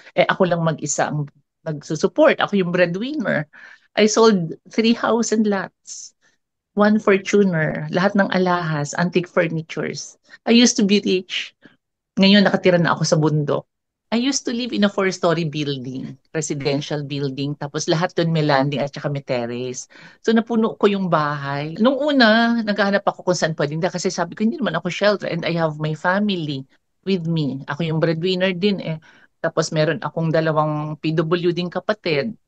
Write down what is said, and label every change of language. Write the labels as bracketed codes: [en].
[tl] Ako lang mag-isa ang nagsusupport. Ako yung breadwinner. [en] I sold 3 house and lots, 1 Fortuner, [tl] lahat ng alahas, [en] antique furnitures. I used to be rich. [tl] Ngayon nakatira na ako sa bundok. [en] I used to live in a 4-story building, residential building, [tl] tapos lahat doon may landing at saka may terrace. So napuno ko yung bahay. Nung una, naghahanap ako kung saan pwedeng kasi sabi ko, hindi naman ako shelter [en] and I have my family with me. [tl] Ako yung breadwinner din eh. Tapos meron akong 2 PW din kapatid.